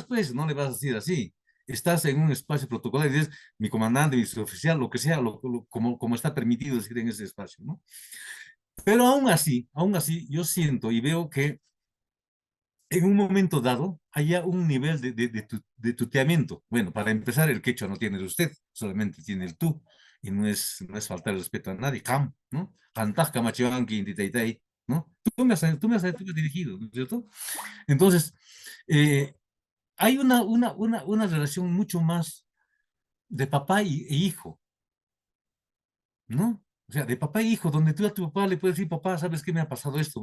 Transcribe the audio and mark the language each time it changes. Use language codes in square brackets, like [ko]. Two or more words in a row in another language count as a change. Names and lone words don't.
[es] Pues no le vas a decir así. Estás en un espacio protocolar y dices, mi comandante, mi oficial, lo que sea, como, como está permitido decir en ese espacio, ¿no? Pero aún así, yo siento y veo que en un momento dado haya un nivel de tuteamiento. Bueno, para empezar, el quechua no tiene el usted, solamente tiene el tú, y no es faltar el respeto a nadie. Cam, ¿no? [qu] Cantaj, camachivanqui, intitaitai, [es] ¿no? Tú me has dirigido, ¿no es cierto? Entonces, eh, hay una relación mucho más de papá e hijo, ¿no? O sea, de papá e hijo, donde tú a tu papá le puedes decir, papá, ¿sabes qué me ha pasado esto?